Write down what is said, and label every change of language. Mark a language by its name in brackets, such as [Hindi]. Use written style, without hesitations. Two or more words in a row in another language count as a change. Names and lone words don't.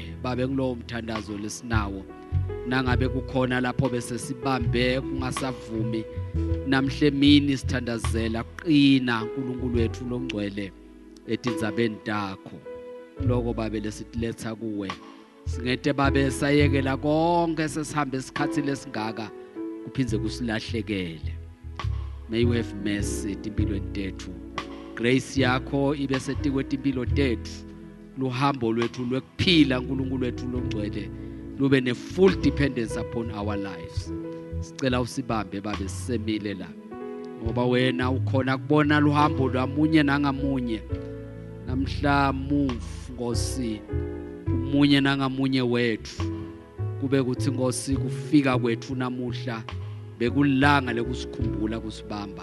[Swati] Babe kulowo mthandazo lesinawo nangabe kukhona lapho bese sibambe kungasavumi namhle emini sithandazela qina uNkulunkulu wethu longcwele etindzabeni takho. Lokho babe lesitiletha kuwe singete babe sayekela konke sesihambe isikhathi lesingaka kuphindze kusilahlekele. [English] May you have mercy [Swati] timpilweni tethu. Grace yakho ibe setikwe timpilo tethu. Luhambo lwethu lwekuphila uNkulunkulu wethu longcwele lube ne [English] full dependence upon our lives. [Swati] Sicela usibambe babe sisemile la. Ngoba wena ukhona kubona luhambo lwamunye nangamunye. Namhla move Nkosi umunye nangamunye wethu. Kube kuthi Nkosi kufika kwethu namuhla bekulanga lekusikhumbula kusibamba.